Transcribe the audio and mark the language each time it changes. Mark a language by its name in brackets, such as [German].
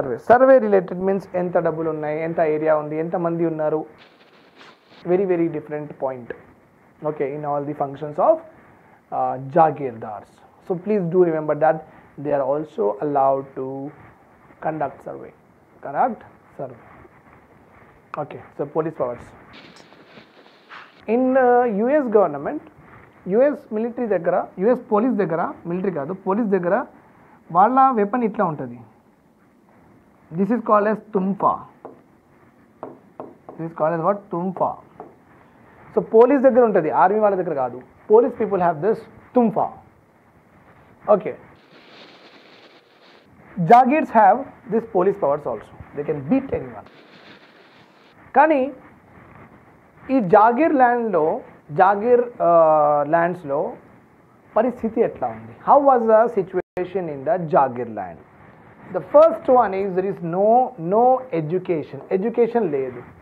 [Telugu] Survey related means ఎంత డబ్బులు ఉన్నాయి, ఎంత ఏరియా ఉంది, ఎంతమంది ఉన్నారు, [English] Very very different point. Okay, in all the functions of Jagirdars. So please do remember that they are also allowed to conduct survey. Okay, so police powers. In US government, US military దగ్గర, US police దగ్గర, military కాదు, police దగ్గర [Telugu] వాళ్ళ weapon ఇట్లా ఉంటుంది. [English] This is called as tumfa. This is called as what? Tumfa. [Telugu] So police దగ్గర ఉంటుంది, army వాళ్ళ దగ్గర కాదు. [English] Police people have this tumfa. Okay. Jagirs have this police powers also. They can beat anyone. [Telugu] కానీ ఈ జాగిర్ ల్యాండ్స్లో పరిస్థితి ఎట్లా ఉంది? [English] How was the situation in the jagir land? The first one is there is no education లేదు.